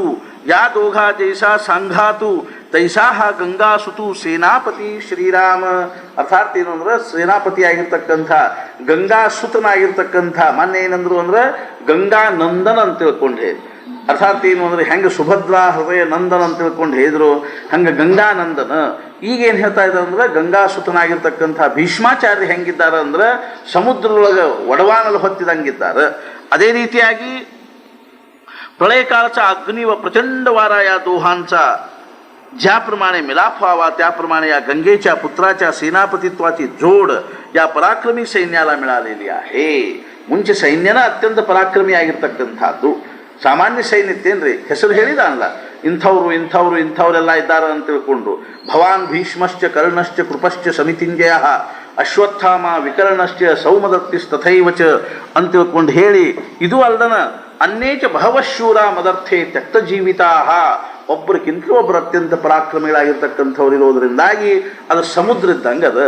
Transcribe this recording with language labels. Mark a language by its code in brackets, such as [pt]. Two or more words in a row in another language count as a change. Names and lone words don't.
[mr] या दोघां जैसा संघातु तैसा गंगासुतु सेनापती [kn] ಶ್ರೀರಾಮ ಅರ್ಥಾತ್ ಏನು ಅಂದ್ರೆ ಸೇನಾಪತಿ ಆಗಿರ್ತಕ್ಕಂಥ ಗಂಗಾಸುತನಾಗಿರ್ತಕ್ಕಂಥ ಮೊನ್ನೆ ಏನಂದ್ರು ಅಂದ್ರೆ ಗಂಗಾ ನಂದನ ಅಂತ ತಿಳ್ಕೊಂಡು ಹೇಳಿ ಅರ್ಥಾತ್ ಏನು ಅಂದ್ರೆ ಹೆಂಗೆ ಸುಭದ್ರಾ ಹೃದಯ ನಂದನ ಅಂತ ತಿಳ್ಕೊಂಡು ಹೇಳಿದ್ರು ಹಂಗೆ ಗಂಗಾನಂದನ ಈಗೇನು ಹೇಳ್ತಾ ಇದ್ದಾರೆ ಅಂದ್ರೆ ಗಂಗಾಸುತನಾಗಿರ್ತಕ್ಕಂಥ ಭೀಷ್ಮಾಚಾರ್ಯ ಹೆಂಗಿದ್ದಾರೆ ಅಂದ್ರೆ ಸಮುದ್ರದೊಳಗೆ ಒಡವಾನಲು ಹೊತ್ತಿದಂಗಿದ್ದಾರೆ ಅದೇ ರೀತಿಯಾಗಿ [mr] प्रलयकाळाचा अग्नी व प्रचंड वारा या दोहांचा ज्याप्रमाणे मिलाप व्हावा त्याप्रमाणे या गंगेच्या पुत्राच्या सेनापतित्वाची जोड या पराक्रमी सैन्याला मिळालेली आहे. [kn] ಮುಂಚೆ ಸೈನ್ಯನ ಅತ್ಯಂತ ಪರಾಕ್ರಮಿ ಆಗಿರತಕ್ಕಂತದ್ದು. ಸಾಮಾನ್ಯ ಸೈನ್ಯ ಇತ್ತೇನ್ರಿ, ಹೆಸರು ಹೇಳಿದಾನಲ್ಲ, ಇಂಥವರೆಲ್ಲ ಇದ್ದಾರೆ ಅಂತ ತಿಳ್ಕೊಂಡು [sa] ಭವಾನ್ ಭೀಷ್ಮಶ್ಚ ಕರ್ಣಶ್ಚ ಕೃಪಶ್ಚ ಸಮಿತಿಂಜಯ ಅಶ್ವತ್ಥಾಮ ವಿಕರ್ಣಶ್ಚ ಸೌಮದತ್ತಿಸ್ತಥೈವಚ [kn] ಅಂತ ತಿಳ್ಕೊಂಡು ಹೇಳಿ, ಇದು ಅಲ್ದನ [sa] ಅನೇಕ ಬಹವಶೂರ ಮದರ್ಥೆ ತ್ಯಕ್ತ ಜೀವಿತಾ, [kn] ಒಬ್ಬರಿಗಿಂತಲೂ ಒಬ್ಬರು ಅತ್ಯಂತ ಪರಾಕ್ರಮಿಗಳಾಗಿರ್ತಕ್ಕಂಥವ್ರು ಇರೋದ್ರಿಂದಾಗಿ ಅದು ಸಮುದ್ರ ಇದ್ದಂಗೆ ಅದ.